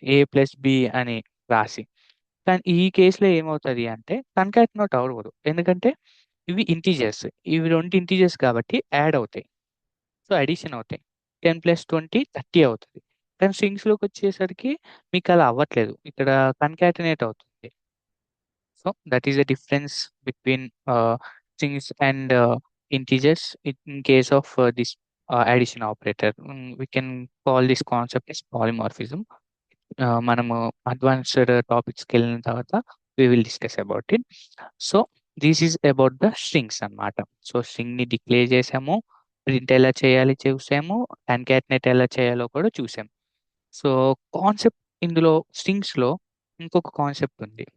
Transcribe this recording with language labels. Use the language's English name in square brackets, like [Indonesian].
[Telugu] A+B అని రాసి. కానీ ఈ కేస్‌లో ఏమవుతది అంటే కన్కాటనేట్ అవ్వదు. ఎందుకంటే ఇవి ఇంటిజర్స్. ఇవి 2 ఇంటిజర్స్ కాబట్టి యాడ్ అవుతాయి. సో, అడిషన్ అవుతాయి. 10 + 20 30 అవుతది. కానీ స్ట్రింగ్స్‌లోకొచ్చేసరికి మీకలా అవ్వట్లేదు. ఇక్కడ కన్కాటనేట్ అవుతుంది. [English] So that is the difference between strings and integers in case of this addition operator. We can call this concept as polymorphism. [Telugu] మనము అడ్వాన్స్డ్ టాపిక్స్కి వెళ్ళిన తర్వాత [English] We will discuss about it. So this is about the strings [Telugu] అన్నమాట. So string ని declare చేసాము, print ఎలా చేయాలి చూసాము, కాన్కాటినేట్ ఎలా చేయాలో కూడా చూసాము. సో కాన్సెప్ట్ ఇందులో స్ట్రింగ్స్ లో ఇంకొక కాన్సెప్ట్ ఉంది.